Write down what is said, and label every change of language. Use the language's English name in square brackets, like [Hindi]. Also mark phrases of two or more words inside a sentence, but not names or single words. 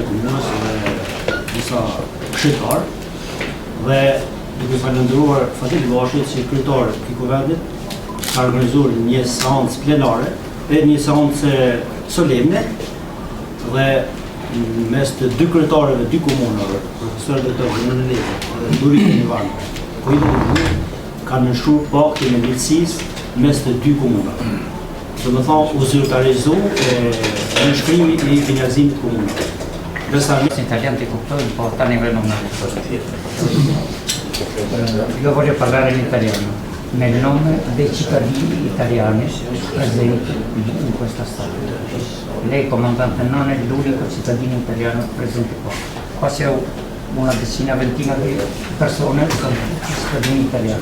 [Albanian] komunës dhe disa këshilltar, dhe duke falendëruar Fadil Gashit që kryetar i Kuvendit ka organizuar një seancë plenare, një seancë solemne, dhe mes të dy kryetarëve dy komunave, profesor doktor Zenon Lezaj dhe Duri Ivan, kanë nështruar paktin e miqësisë mes të dy komunave. Domethënë u zyrtarizu nënshkrimi i finanzimit komunal. [Italian] Gli italiani [Albanian] ti kuptojnë, po ata ne [Italian] non Io voglio parlare in italiano, nel nome dei cittadini italiani presenti in questa sala. Lei, comandante, non è l'unico cittadino italiano presente qua. Qua c'è una decina, ventina di persone che sono cittadini italiani.